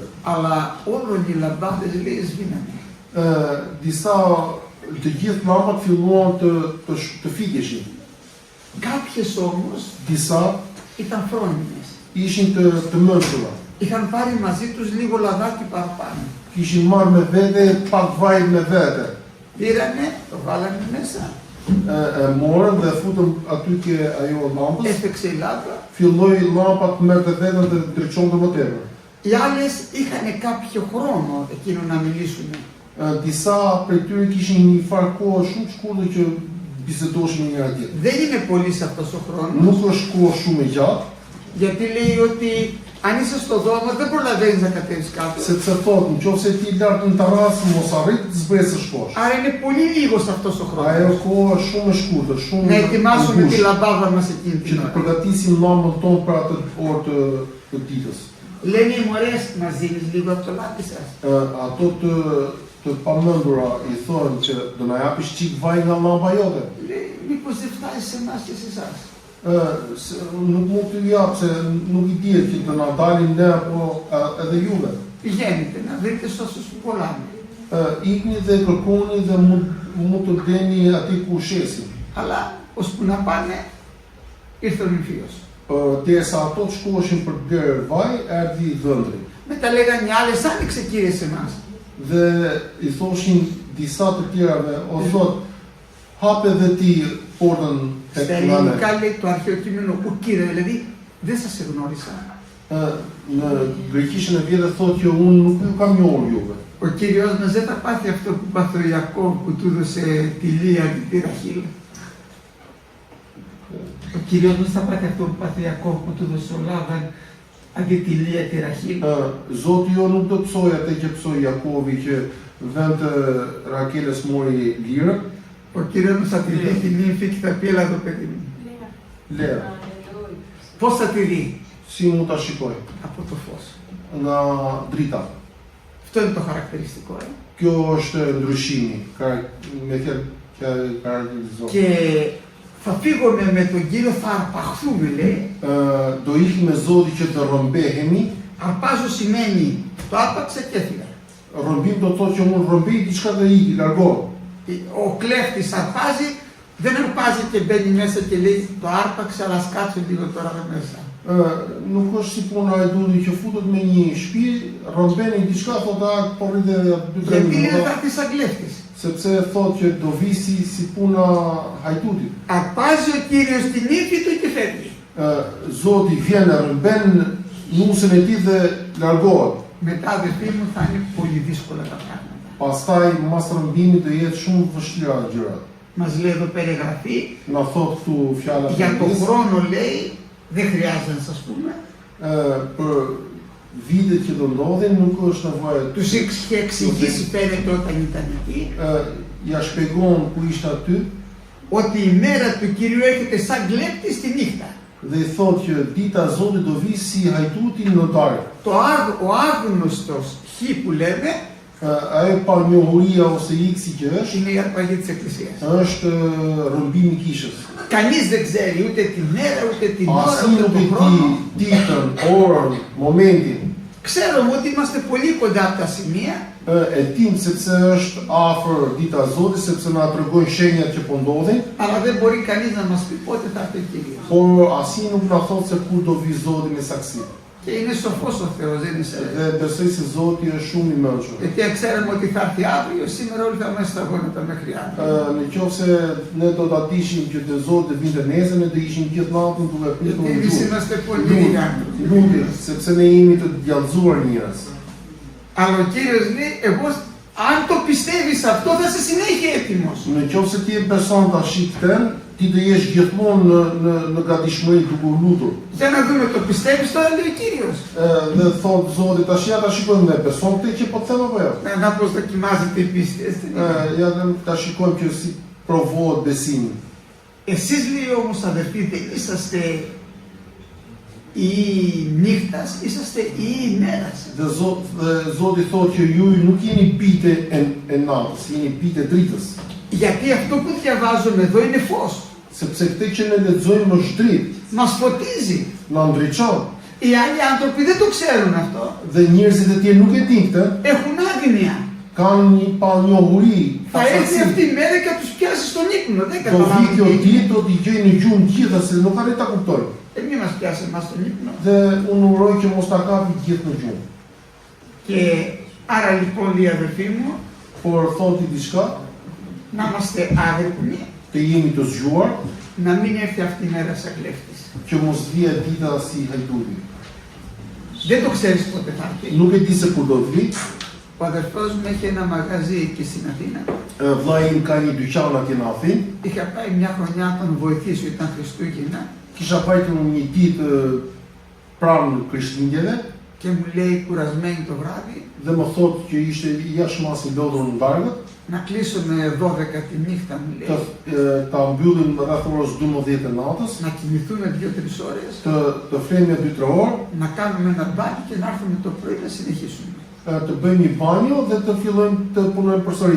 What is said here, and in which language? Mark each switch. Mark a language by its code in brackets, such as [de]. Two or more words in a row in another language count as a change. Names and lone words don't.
[el] Αλλά όλων οι λαμπάδες λέει σβήνανε. [sq] Disa të gjithë llambat filluan të fikeshin. [el] Κάποιες όμως [sq] Disa [el] ήταν φρόνιμες. [sq] ishin të mënshura. [el] Είχαν πάρει μαζί τους λίγο λαδάκι παραπάνω. [sq] Kishin marrë me vete pak vaj me vete. [el] Πήρανε, το βάλανε μέσα. [sq] Morën dhe futën aty ke ajo llampës. [el] Έφτιαξε η λάμπα. [sq] Filloi llampa të merrte veten dhe ndriçonte më tepër. [el] Οι άλλες είχαν κάποιο χρόνο εκείνο να μιλήσουν. [sq] Disa prej tyre kishin një farë kohë shumë të shkurtër që bisedoshin me njëra tjetrën. [el] Δεν είναι πολύς αυτός ο χρόνος. [sq] Nuk është kohë shumë e gjatë, [el] Γιατί λέει ότι αν είσαι στο δρόμο δεν προλαβαίνεις να κατέβεις κάτω. [sq] sepse thotë nëse ti lart në terrasë mos arrit të zbresësh poshtë. [el] Άρα είναι πολύ λίγος αυτός ο χρόνος. [sq] Ajo kohë është shumë e shkurtër, shumë [el] Να ετοιμάσουμε τη [sq] ngushtë, [el] λαμπάδα μας εκείνη [sq] që [el] την [sq] të [el] ώρα. [sq] përgatisim llambën tonë për atë orë të ditës. [el] Λένε οι μωρές, μας δίνεις λίγο από το λάδι σας. [sq] Ato të pamendura i thonë që do na japish çik vaj nga llamba jote. [el] Λέει, μήπως δεν φτάσει σε εμάς και σε εσάς. [sq] Nuk mund t'ju jap se nuk i dihet që do na dalin ne apo edhe juve. [el] Πηγαίνετε να βρείτε σώσους που κολλάνε. [sq] Ikni dhe kërkoni dhe mund të bleni aty ku shesin. [el] Αλλά ώσπου να πάνε, ήρθε ο νυμφίος. [sq] Derisa ato të shkoheshin për të blerë vaj, erdhi dhëndri. [el] Μετά λέγανε οι άλλες, άνοιξε κύριε σε εμάς. [sq] Dhe i thoshin disa të tjerave, o thot, hape dhe ti portën tek [el] Στα [sq] nane. [el] ελληνικά λέει το αρχαίο κείμενο, ο κύριε, δηλαδή δεν σας εγνώρισα. [sq] Në greqishën e vjetër thotë që unë nuk ju kam njohur juve. [el] Ο Κύριος μας δεν θα πάθει αυτό που πάθει ο Ιακώβ που του έδωσε τη Λία και τη Ραχήλ. Ο Κύριος μας θα πάθει αυτό που πάθει ο Ιακώβ που του έδωσε ο Λάβαν αντί τη Λία και τη Ραχήλ. [sq] Zoti jo nuk do të psoj atë që psoi Jakovi që vend të Rakeles mori lirën. [el] Ο Κύριος μας θα τη δει τη νύμφη και θα πει, έλα εδώ παιδί μου. [sq] Lera. [el] Πώς θα τη δει? [sq] Si mund ta shikoj? [el] Από το φως. [sq] Nga drita. [el] Αυτό είναι το χαρακτηριστικό. [sq] Kjo është ndryshimi, me kjo karakterizon. [el] Και θα φύγουμε με τον Κύριο, θα αρπαχθούμε λέει. [sq] Do ikim me Zotin që të rrëmbehemi. [el] Αρπάζω σημαίνει το άρπαξε και έφυγα. [sq] Rrëmbim do thotë që unë rrëmbej diçka dhe iki, largohet. [el] Ο κλέφτης αρπάζει, δεν αρπάζει και μπαίνει μέσα και λέει το άρπαξε, αλλά σκάτσω λίγο τώρα εδώ μέσα. [sq] Nuk është si puna e dudit që futet me një shtëpi, rrëmbeni diçka, thotë po rritë edhe 2-3 [el] Γιατί είναι [sq] minuta, [el] θα έρθει σαν κλέφτης. [sq] sepse thotë që do vi si puna hajtutit. [el] Αρπάζει ο Κύριος την ύφη του και φεύγει. [sq] Zoti vjen e rrëmben nusën e tij dhe largohet. [el] Μετά αδερφοί μου θα είναι πολύ δύσκολα τα πράγματα. [sq] Pastaj mas rrëmbimit do jetë shumë vështira gjërat. [el] Μας λέει εδώ περιγραφή, [sq] Na thot këtu fjala e [el] για τον [sq] Perëndisë, [el] χρόνο λέει, δεν χρειάζεται να σας πούμε, [sq] për vitet që do ndodhin nuk është nevojë. [el] τους είχε εξηγήσει φαίνεται όταν ήταν εκεί, [sq] Ja shpjegon ku ishte aty [el] ότι η μέρα του Κυρίου έρχεται σαν κλέπτη στη νύχτα. [sq] dhe i thotë që dita e Zotit do vi si hajtuti në darkë. [el] Ο άγνωστος χ που λέμε, [sq] Ajo pa njohuria ose iksi që është [el] είναι η αρπαγή της Εκκλησίας. [sq] rrëmbimi i kishës. [el] κανείς δεν ξέρει ούτε τη μέρα, ούτε την ώρα, [sq] Asi [el] ούτε [sq] nuk [el] τον [sq] e [el] χρόνο. [sq] di ditën, orën, momentin. [el] Ξέρουμε ότι είμαστε πολύ κοντά από τα σημεία, [sq] E dim sepse është afër dita e Zotit, sepse na tregojnë shenjat që po ndodhin, [el] αλλά δεν μπορεί κανείς να μας πει πότε θα έρθει ο Κύριος. [sq] por asi nuk na thot se kur do vi Zoti me saksi. [el] Και είναι σοφός ο Θεός, δεν είναι σε... [sq] Dhe besoj se Zoti është shumë i mençur. [el] Γιατί αν ξέραμε ότι θα έρθει αύριο, σήμερα όλοι θα είμαστε στα γόνατα μέχρι αύριο. [sq] Në qoftë se ne do ta dishim që të Zoti vinte nesër, ne do ishim gjithë natën duke pritur [el] Γιατί [sq] në [el] εμείς [sq] gjuhë. [el] είμαστε πολύ λίγοι άνθρωποι. [sq] Lutje, sepse ne jemi të djallëzuar njerëz. [el] Αλλά ο Κύριος λέει, εγώ αν το πιστεύεις αυτό θα είσαι συνέχεια έτοιμος. [sq] Në qoftë se ti je person tash i kthen, ti do jesh gjithmonë në gatishmëri duke lutur. [el] Για να δούμε, το πιστεύεις τώρα, λέει ο Κύριος. [sq] Dhe thot Zoti, tash ja ta shikojmë ne person këtë që po them apo jo. [el] Να πως δοκιμάζεται η πίστη. [sq] Ja ta shikojmë që si provohet besimi. [el] Εσείς, λέει όμως, αδερφοί, δεν είσαστε οι νύχτας, είσαστε οι ημέρας. [sq] Dhe Zoti thotë që ju nuk jeni bite e natës, jeni bite e dritës. [el] Γιατί αυτό που διαβάζουμε εδώ είναι φως. [sq] Sepse këtë që ne lexojmë është dritë, [el] Μας φωτίζει. [sq] na ndriçon. [el] Οι άλλοι άνθρωποι δεν το ξέρουν αυτό. [sq] Dhe njerëzit e tjerë nuk e dinë këtë, [el] Έχουν άγνοια. [sq] kanë një panjohuri, [el] Θα έρθει αυτή η μέρα και θα τους πιάσει στον ύπνο. Δεν [sq] Do vi kjo [el] καταλαβαίνουν. [sq] ditë, do t'i gjej në gjumë gjitha se nuk arrit ta kuptojnë. [el] Μη μας πιάσει εμάς στον ύπνο. [sq] Dhe unë uroj që mos ta kapi gjithë në gjumë. [el] Και άρα λοιπόν, οι αδερφοί μου, [sq] Por thoti diçka, [el] να είμαστε άγρυπνοι, [sq] të jemi të zgjuar, [el] να μην έρθει αυτή η μέρα σαν κλέφτης. [sq] që mos vijë dita si hajduti. [el] Δεν το ξέρεις πότε θα έρθει. [sq] Nuk e di se kur do të vi. [el] Ο αδερφός μου έχει ένα μαγαζί εκεί στην Αθήνα. [sq] Vllai im ka një dyqan atje në Athinë. [el] Είχα πάει μια χρονιά να τον βοηθήσω, ήταν Χριστούγεννα, [sq] Kisha pajtur një ditë pranë Krishtlindjeve [el] και μου λέει κουρασμένη το βράδυ [sq] dhe më thotë që ishte jashtë mas i lodhur në darkët, [el] να κλείσουμε 12 τη νύχτα, μου λέει, [sq] ta mbyllim rreth orës 12 të natës, [el] να κοιμηθούμε 2-3 ώρες, [sq] të flejmë 2-3 orë, [el] να κάνουμε ένα μπάνι και να έρθουμε το πρωί να συνεχίσουμε. [sq] të bëjmë një banjo dhe të fillojmë të punojmë përsëri.